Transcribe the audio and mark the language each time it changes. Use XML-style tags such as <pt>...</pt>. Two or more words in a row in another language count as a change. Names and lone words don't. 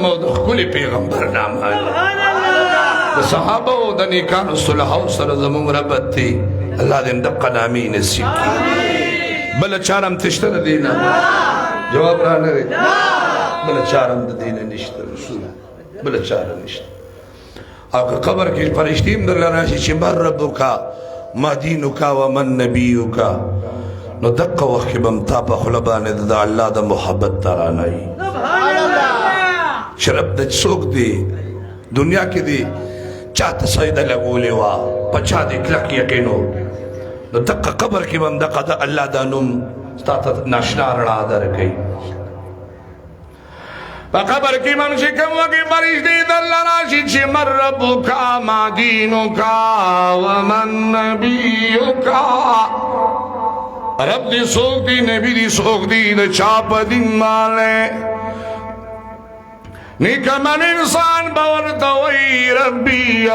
<ps>او د ښکلي پیغمبر نام د صحابه او د نیکانو صلحاو سره زموږ ربط دی الله دې دقه نامې نصیب کړي بله چاره هم تشته د دې نه جواب را نه دی بله چاره هم د دې نه نشته رسول بله چاره نشته او که قبر کې فرشتې هم درله راشي چې</ps> <ar>من ربک ما دینک ومن نبیک</ar> <ps>نو دقه وخت کې به هم تا په خوله باندې د الله د محبت ترانه چې رب د څوک دی دنیا کې دی چاته سجده لګولې وه په چا دې کلک یقین و نو دقه قبر کې به هم دقه د الله دا نوم ستا ته ناشنا رڼا درکوي په قبر کې هم چې کوم وکې فرشتې درله راشي چې</ps> <ar>من ربک ما دینک ومن نبیک</ar> <ps>رب دې څوک دی نبی دې څوک دی د چا په دین باندې نیکمن انسان به ورته وایي ربي</ps>